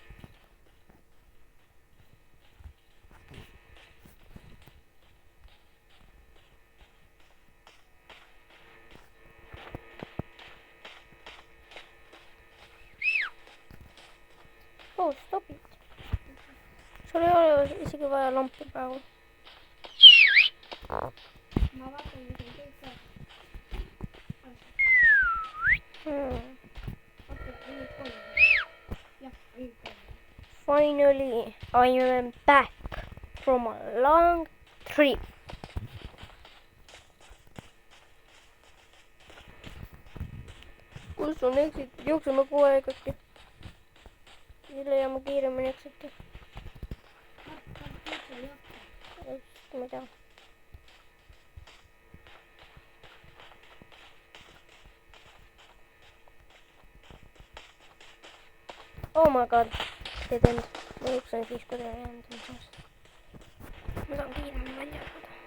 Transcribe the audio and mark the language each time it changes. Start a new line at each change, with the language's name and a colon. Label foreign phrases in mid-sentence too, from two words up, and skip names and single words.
Estonian: Oh, stopid. sul ei ole isegi vaja lampi praegu. Ma vaatan, mis on kõik ka.
English: Finally, I am back from a long trip.
Estonian: kus on exit? Jookseme kogu aeg äkki. Siis leiame kiiremini exit'i. Ma ei tea.
English: Oh my god. Dead end.
Estonian: Ma jooksen siis, kui teie end on sees. Ma saan kiiremini välja jääda.